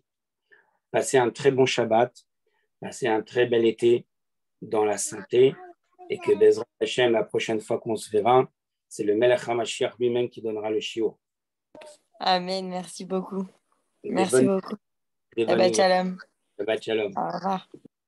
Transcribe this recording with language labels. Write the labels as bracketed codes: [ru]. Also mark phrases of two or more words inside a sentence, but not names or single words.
[fr] Passez un très bon Shabbat, passez un très bel été dans la santé, et que [he] בעזרת השם, [fr] la prochaine fois qu'on se verra, c'est le [he] מלך המשיח [fr] lui-même qui donnera le shiur. Amen, merci beaucoup. Des Merci beaucoup. bonnes Shabbat nouvelles. shalom. [he] שבת שלום. [fr] Au revoir.